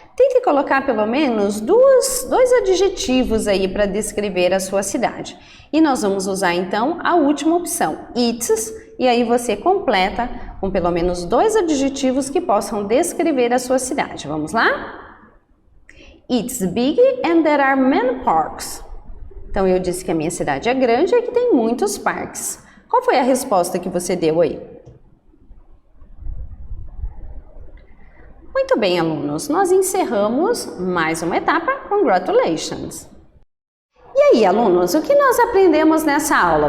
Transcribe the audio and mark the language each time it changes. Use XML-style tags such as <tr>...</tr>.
<pt>Tente colocar pelo menos dois adjetivos aí para descrever a sua cidade. E nós vamos usar então a última opção, it's, e aí você completa com pelo menos 2 adjetivos que possam descrever a sua cidade. Vamos lá?</pt> <en>It's big and there are many parks.</en> <pt>Então, eu disse que a minha cidade é grande e que tem muitos parques. Qual foi a resposta que você deu aí? Muito bem, alunos. Nós encerramos mais uma etapa.</pt> <en>Congratulations!</en> <pt>E aí, alunos, o que nós aprendemos nessa aula?</pt>